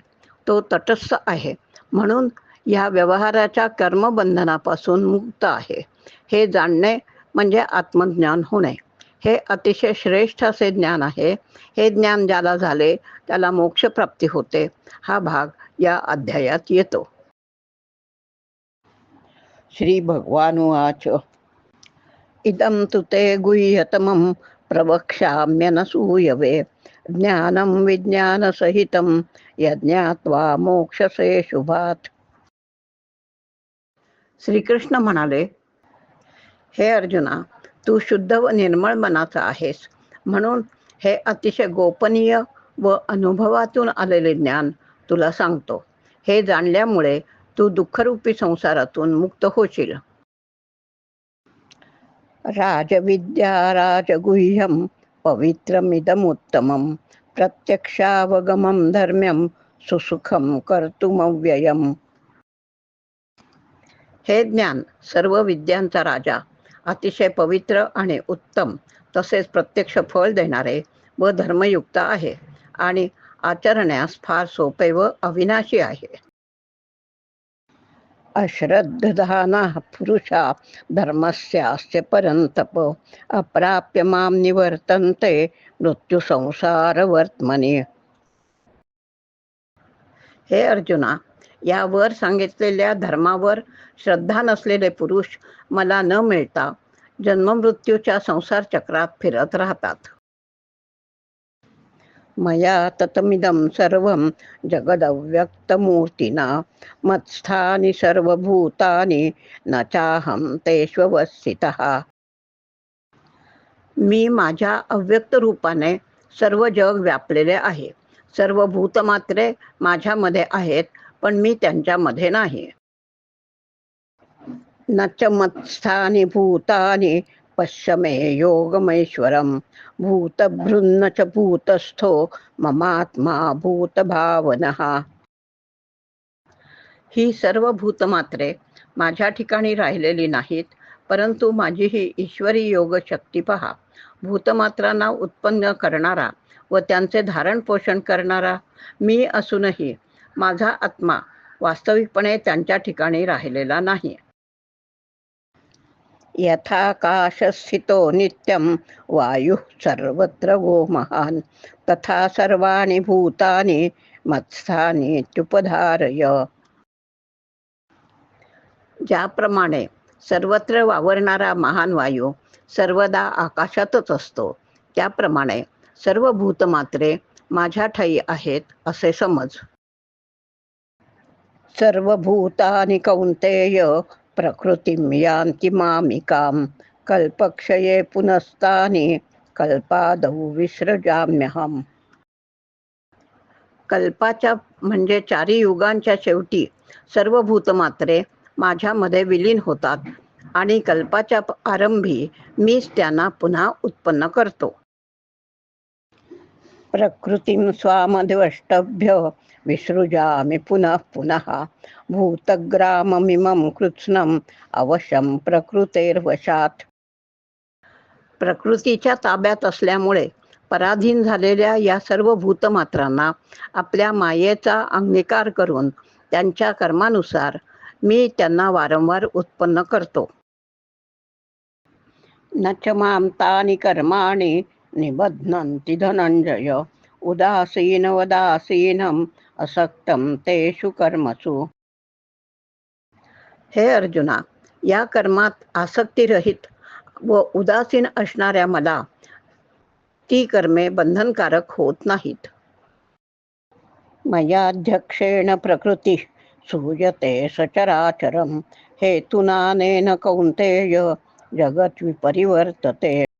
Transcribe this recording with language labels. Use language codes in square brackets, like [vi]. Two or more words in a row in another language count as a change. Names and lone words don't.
[mr] तो तटस्थ आहे, म्हणून या व्यवहाराच्या कर्मबंधनापासून मुक्त आहे. हे जाणणे म्हणजे आत्मज्ञान होणे. हे अतिशय श्रेष्ठ असे ज्ञान आहे. हे ज्ञान ज्याला झाले त्याला मोक्षप्राप्ती होते. हा भाग या अध्यायात येतो. [sa] श्री भगवानुवाच. इदं तु ते गुह्यतमं प्रवक्ष्याम्यनसूयवे ज्ञानं विज्ञानसहितं यज्ञात्वा मोक्षसे शुभात्. [mr] श्रीकृष्ण म्हणाले, हे अर्जुना, तू शुद्ध व निर्मळ मनाचा आहेस, म्हणून हे अतिशय गोपनीय व अनुभवातून आलेले ज्ञान तुला सांगतो. हे जाणल्यामुळे तू दुःखरूपी संसारातून मुक्त होशील. [sa] राजविद्या राजगुह्यं पवित्रमिदमुत्तमं प्रत्यक्षावगमं धर्म्यं सुसुखं कर्तुमव्ययम्. [mr] हे ज्ञान सर्व विद्यांचा राजा, अतिशय पवित्र आणि उत्तम, तसेच प्रत्यक्ष फळ देणारे व धर्मयुक्त आहे आणि आचरण्यास फार सोपे व अविनाशी आहे. [sa] अश्रद्धधानाः पुरुषा धर्मस्यास्य परन्तप अप्राप्य मां निवर्तन्ते मृत्युसंसारवर्त्मनि. [mr] हे अर्जुना, या वर सांगितलेल्या धर्मावर श्रद्धा नसलेले पुरुष मला न मिळता जन्ममृत्यूच्या संसार चक्रात फिरत राहतात. [sa] मया ततमिदं सर्वं जगदव्यक्तमूर्तिना मत्स्थानि सर्वभूतानि न चाहं तेष्वस्थितः. [mr] मी माझ्या अव्यक्त रूपाने सर्व जग व्यापलेले आहे. सर्व भूतमात्रे माझ्यामध्ये आहेत, पण मी त्यांच्यामध्ये नाही. [sa] न च मत्स्थानि भूतानि पश्य मे योगमैश्वरं भूतभृन्न च भूतस्थो ममात्मा भूतभावनः. [mr] ही सर्व भूतमात्रे माझ्या ठिकाणी राहिलेली नाहीत, परंतु माझी ही ईश्वरी योग शक्ती पहा. भूतमात्रांना उत्पन्न करणारा व त्यांचे धारण पोषण करणारा मी असूनही माझा आत्मा वास्तविकपणे त्यांच्या ठिकाणी राहिलेला नाही. [sa] यथाकाशस्थितो नित्यं वायुः सर्वत्र गो महान् तथा सर्वाणि भूतानि मत्स्थानीत्युपधारय. [mr] ज्याप्रमाणे सर्वत्र वावरणारा महान वायू सर्वदा आकाशातच असतो, त्याप्रमाणे सर्व भूतमात्रे माझ्या ठायी आहेत असे समज. [sa] सर्वभूतानि कौन्तेय प्रकृतिं यान्ति मामिकां कल्पक्षये पुनस्तानि कल्पादौ विसृजाम्यहम्. [mr] कल्पाच्या म्हणजे 4 युगांच्या शेवटी सर्व भूतमात्रे माझ्यामध्ये विलीन होतात आणि कल्पाच्या आरंभी मीच त्यांना पुन्हा उत्पन्न करतो. [sa] प्रकृतीं स्वामद्वष्टभ्य विसृजामि पुनः पुनः भूतग्राममिमं कृत्स्नम् अवशं प्रकृतेर्वशात्. [mr] प्रकृतीच्या ताब्यात असल्यामुळे पराधीन झालेल्या या सर्व भूतमात्रांना आपल्या मायेचा अंगीकार करून त्यांच्या कर्मानुसार मी त्यांना वारंवार उत्पन्न करतो. [sa] न च मां तानि कर्माणि निबध्नन्ति धनंजय उदासीनवदासीनं असक्तं तेषु कर्मसु. [mr] हे अर्जुना, या कर्मात आसक्तीरहित व उदासीन असणाऱ्या मला ती कर्मे बंधनकारक होत नाहीत. [sa] मयाध्यक्षेण प्रकृती सूयते सचराचरं हेतुनानेन कौन्तेय जगत् विपरिवर्तते.